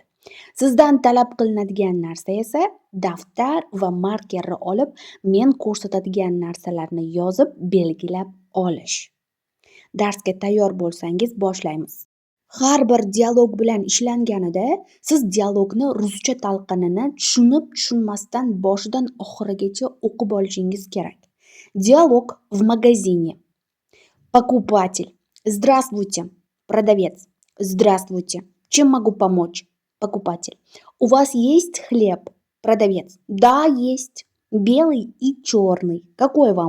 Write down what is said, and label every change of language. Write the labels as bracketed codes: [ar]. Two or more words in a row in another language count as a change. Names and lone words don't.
[uz] Sizdan talab qilinadigan narsa esa daftar va markerni olib, men ko'rsatadigan narsalarni yozib, belgilab olish. Darsga tayyor bo'lsangiz boshlaymiz. Har bir dialog bilan ishlanganida siz dialogni ruscha talqinini tushunib-tushunmasdan boshidan oxirigacha o'qib olishingiz kerak. [ru] Диалог в магазине. Покупатель. Здравствуйте. Продавец. Здравствуйте. Чем могу помочь? Покупатель. У вас есть хлеб? Продавец. Да, есть. Белый и черный. Какой вам?